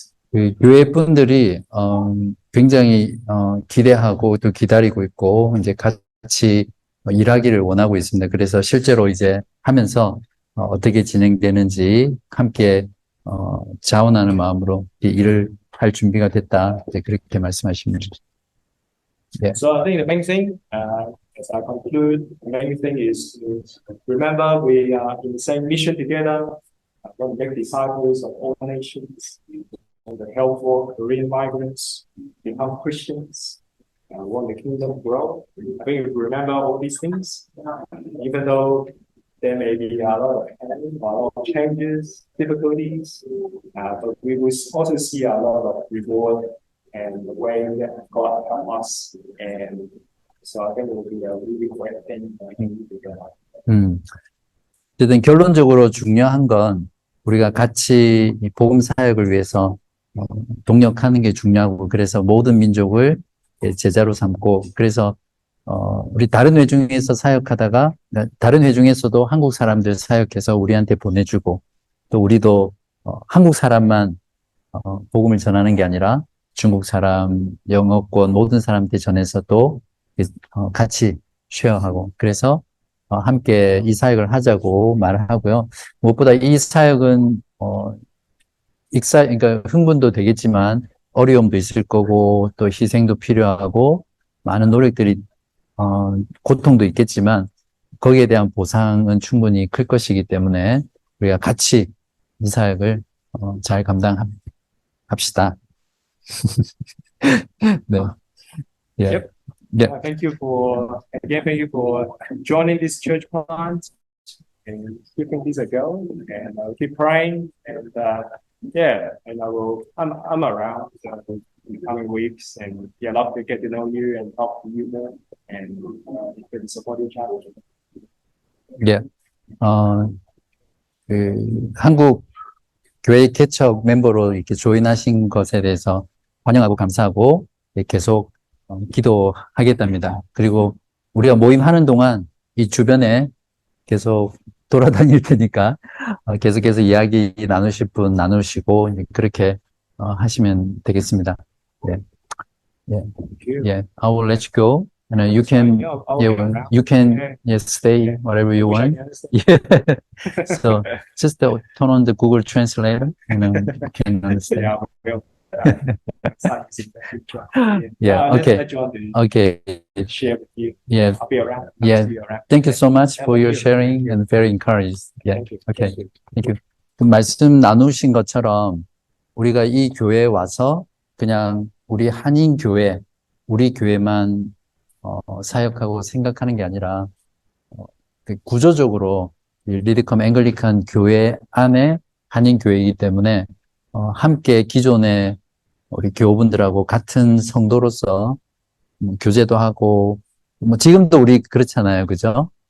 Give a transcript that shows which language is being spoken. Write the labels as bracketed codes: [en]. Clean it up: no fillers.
[ko] 그 교회 분들이 굉장히 기대하고 또 기다리고 있고 이제 같이 일하기를 원하고 있습니다. 그래서 실제로 이제 하면서 어떻게 진행되는지 함께 자원하는 마음으로 일을 할 준비가 됐다. 이제 그렇게 말씀하십니다. 네. [en] So I think the main thing, as I conclude, the main thing is to remember we are in the same mission together. Want to make disciples of all nations. Want to help for Korean migrants become Christians. Want the kingdom grow. I think if we remember all these things, even though there may be a lot of changes, difficulties, but we will also see a lot of reward and the way that God help us. And so I think it will be a really great thing for him to do. [ko] 어쨌든 결론적으로 중요한 건 우리가 같이 이 복음 사역을 위해서 동력하는 게 중요하고 그래서 모든 민족을 제자로 삼고 그래서 우리 다른 회중에서 사역하다가 다른 회중에서도 한국 사람들 사역해서 우리한테 보내주고 또 우리도 한국 사람만 복음을 전하는 게 아니라 중국 사람, 영어권 모든 사람한테 전해서 또 같이 쉐어하고 그래서 함께 이 사역을 하자고 말을 하고요. 무엇보다 이 사역은 그러니까 흥분도 되겠지만 어려움도 있을 거고 또 희생도 필요하고 많은 노력들이 고통도 있겠지만 거기에 대한 보상은 충분히 클 것이기 때문에 우리가 같이 이 사역을 잘 감당합시다. 네. 예. [en] Yep. [ko] 예. [en] Thank you for joining this church plant and keeping this a go. And I'll keep praying. And yeah, and I'm around in the coming weeks. And yeah, love to get to know you and talk to you more and can support each other. [ko] 예. 한국 교회 개척 멤버로 이렇게 조인하신 것에 대해서 환영하고 감사하고 계속 기도하겠답니다. 그리고 우리가 모임하는 동안 이 주변에 계속 돌아다닐 테니까 계속해서 이야기 나누실 분 나누시고 그렇게 하시면 되겠습니다. 네. 예. 예. [en] I will let you go. And you can, stay whatever you want. Yeah. So just turn on the Google Translator and then you can understand. Yeah, well, Yeah. Okay. Okay. Share with you. Yeah. I'll be around. Yeah. Be around. Thank you so much for your sharing and very encouraged. Yeah. Okay. Thank you. [ko] 그 말씀 나누신 것처럼 우리가 이 교회에 와서 그냥 우리 한인 교회, 우리 교회만 사역하고 생각하는 게 아니라 구조적으로 리드컴 앵글리칸 교회 안에 한인 교회이기 때문에 함께 기존의 우리 교우분들하고 같은 성도로서 교제도 하고 뭐 지금도 우리 그렇잖아요, 그죠?